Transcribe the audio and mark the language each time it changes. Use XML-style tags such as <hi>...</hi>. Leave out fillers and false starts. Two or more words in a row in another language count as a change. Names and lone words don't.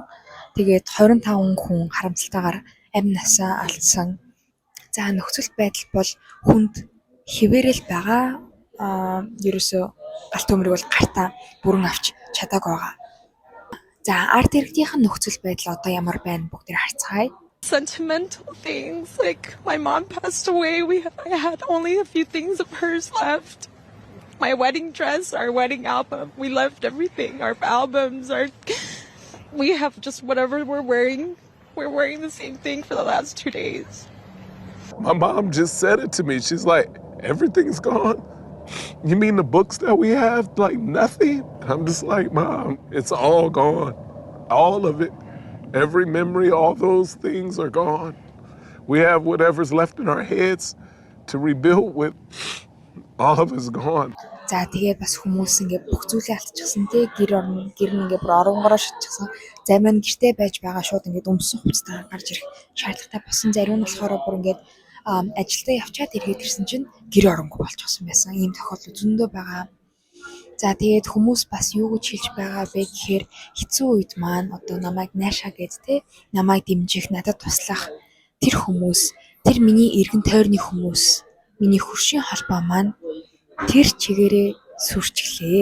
<mn>Тэгээд 25 хүн харамсалтайгаар амь насаа алдсан. За нөхцөл байдал бол хүнд хэвээрэл байгаа. Ерөөсөө галт төмрийг бол гартаа бүрэн авч чадаагүй байгаа. За арт иргэдийнхэн нөхцөл байдал одоо ямар байна бүгдээр харцгаая.</mn> <en>Sentimental things, like my mom passed away. I had only a few things of hers left. My wedding dress, our wedding album. We left everything. Our albums, we have just whatever we're wearing. We're wearing the same thing for the last 2 days. My mom just said it to me. She's like, everything's gone. You mean the books that we have? Like nothing? I'm just like, Mom, it's all gone. All of it. Every memory, all those things are gone. We have whatever's left in our heads to rebuild with. All of it's gone.</en> <mn>За тэгээд бас хүмүүс ингээ бүх зүйлээ алдчихсан тий гэр нь ингээ бүр оронгороо шатчихсан. Зарим нь гэртээ байж байгаа шууд ингээ өмсөн хувцастайгаар гарч ирэх шаардлагатай болсон. Зарим нь болохоор бүр ингээ ажилдаа явчаад ирээд ирсэн чинь гэр оронгүй болчихсон байсан. Ийм тохиолдол зөндөө байгаа. За тэгээд хүмүүс бас юу гэж хэлж байгаа вэ гэхээр хэцүү үед маань одоо намайг наашаа гэж тий намайг дэмжих, надад туслах тэр хүмүүс, тэр миний эргэн тойрны хүмүүс, миний хөршийн холбоо маань тэр чигээрээ сүрчглээ.</mn>